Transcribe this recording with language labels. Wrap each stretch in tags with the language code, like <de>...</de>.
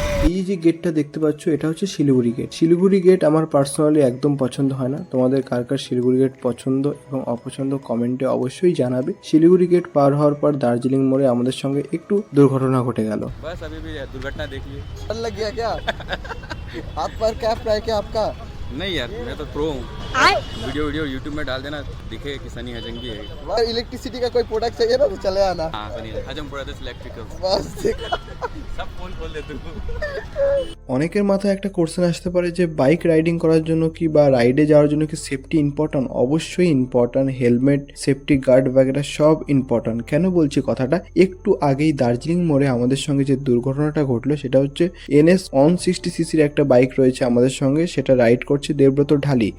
<bn>এই যে গেটটা দেখতে পাচ্ছ, এটা হচ্ছে শিলিগুড়ি গেট। শিলিগুড়ি গেট আমার পার্সোনালি একদম পছন্দ হয় না। তোমাদের কার কার শিলিগুড়ি গেট পছন্দ এবং অপছন্দ কমেন্টে অবশ্যই জানাবে। শিলিগুড়ি গেট পার হওয়ার পর দার্জিলিং মোড়ে আমাদের সঙ্গে একটু দুর্ঘটনা ঘটে গেল।</bn> <hi>बस अभी भी दुर्घटना देखिए। डर लग गया क्या? हाथ पर कैप है क्या आपका? नहीं यार, मैं तो प्रो हूँ। वीडियो यूट्यूब में डाल देना, दिखे कि सनी हजंगी है। इलेक्ट्रिसिटी का कोई प्रोडक्ट चाहिए ना तो चले आना। हाँ सनी हजम ब्रदर्स इलेक्ट्रिकल। बस ठीक। सब फोन खोल ले तू।</hi> <bn>অনেকের মাথায় একটা কোশ্চেন আসতে পারে যে বাইক রাইডিং করার জন্য কি বা রাইডে যাওয়ার জন্য কি সেফটি ইম্পর্ট্যান্ট? অবশ্যই ইম্পর্ট্যান্ট। হেলমেট, সেফটি গার্ড वगैरह সব ইম্পর্ট্যান্ট। কেন বলছি কথাটা? একটু আগেই দার্জিলিং মোড়ে আমাদের সঙ্গে যে দুর্ঘটনাটা ঘটলো সেটা হচ্ছে NS 160cc একটা বাইক রয়েছে আমাদের সঙ্গে, সেটা রাইড করছে দেবব্রত ঢালি।</bn>